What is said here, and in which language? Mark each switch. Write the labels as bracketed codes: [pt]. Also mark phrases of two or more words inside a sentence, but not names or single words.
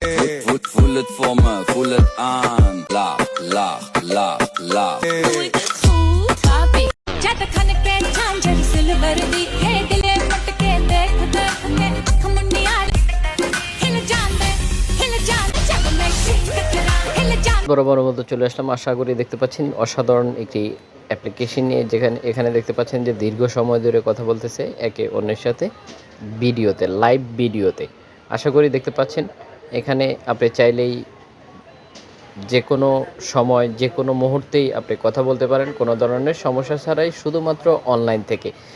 [nl] Voel het voor me, voel het aan. Lach, lach, lach, lach. Doe ik het goed, papi? [pa] ਜਦ ਖਣ ਕੇ ਝਾਂਜਰ ਸਿਲਵਰ ਦੀ ਹੈ ਦਿਲੇ ਮਟਕੇ ਦੇਖ ਦੇਖ ਕੇ ਅੱਖ ਮੁੰਡਿਆਂ ਹਿੱਲ ਜਾਣੇ ਜਬ ਮੈਂ ਟਕਰਾ ਹਿੱਲ ਜਾਣੇ जब मैं टकरा हिल जाने [bn] বরাবর মতো চলে আসলাম। আশা করি দেখতে পাচ্ছেন অসাধারণ একটি অ্যাপ্লিকেশন নিয়ে, যেখানে এখানে দেখতে পাচ্ছেন যে দীর্ঘ সময় ধরে কথা বলতেছে একে অন্যের সাথে ভিডিওতে, লাইভ ভিডিওতে। আশা করি দেখতে পাচ্ছেন এখানে আপনি চাইলেই যে কোনো সময় যে কোনো মুহূর্তেই আপনি কথা বলতে পারেন কোনো ধরনের সমস্যা ছাড়াই, শুধুমাত্র অনলাইন থেকে।